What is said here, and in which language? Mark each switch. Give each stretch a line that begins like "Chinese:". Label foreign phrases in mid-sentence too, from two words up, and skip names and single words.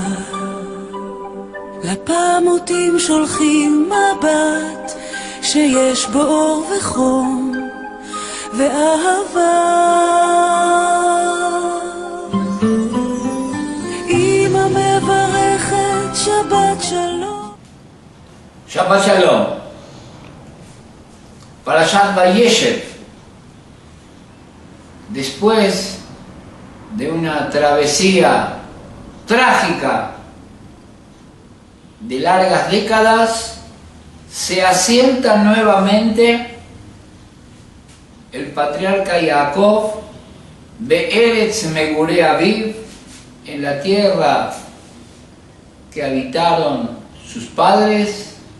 Hebrew: לפעמותים שולחים מבט שיש בו אור וחום ואהבה. אמא מברכת שבת שלום. שבת שלום. Parashat Vayeshev.
Spanish: Después de una travesía trágica de largas décadas, se asienta nuevamente el patriarca Jacob
Hebrew: בארץ מגורי אביו,
Spanish: en la tierra que habitaron sus padres,